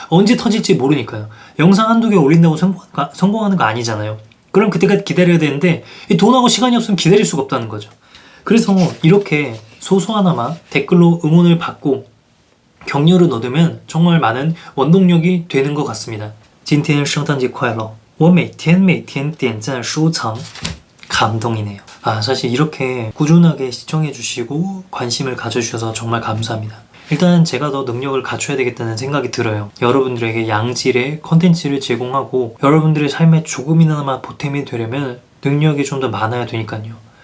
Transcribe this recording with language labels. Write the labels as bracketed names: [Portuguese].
[Korean] 언제 터질지 모르니까요. 영상 한두 개 올린다고 성공하는 거 아니잖아요. 그럼 그때까지 기다려야 되는데 이 돈하고 시간이 없으면 기다릴 수가 없다는 거죠. 그래서 이렇게 소소하나마 댓글로 응원을 받고 격려를 얻으면 정말 많은 원동력이 되는 것 같습니다. [Chinese] 今天圣诞节快乐我每天点赞收藏 [Korean] 감동이네요. 사실 이렇게 꾸준하게 시청해주시고 관심을 가져주셔서 정말 감사합니다. 일단 제가 더 능력을 갖춰야 되겠다는 생각이 들어요. 여러분들에게 양질의 컨텐츠를 제공하고 여러분들의 삶에 조금이나마 보탬이 되려면 능력이 좀 더 많아야 되니까요.